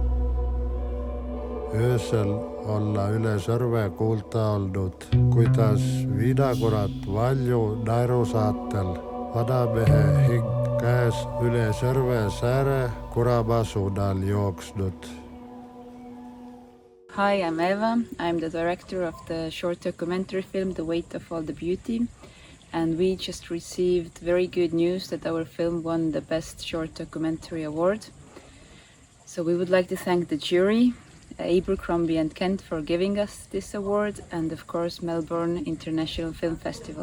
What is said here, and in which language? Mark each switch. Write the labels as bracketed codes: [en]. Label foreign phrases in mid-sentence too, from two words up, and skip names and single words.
[et] Öösel olla üle sõrve kuulda olnud, kuidas viinakurat valju naerusaatel vanamehe hing käes üle sõrve sääre kurama suunal jooksnud. [en] Hi, I'm Eva. I'm the director of the short documentary film The Weight of All the Beauty, and we just received very good news that our film won the Best Short Documentary Award. So we would like to thank the jury, Abercrombie and Kent, for giving us this award, and of course Melbourne International Film Festival.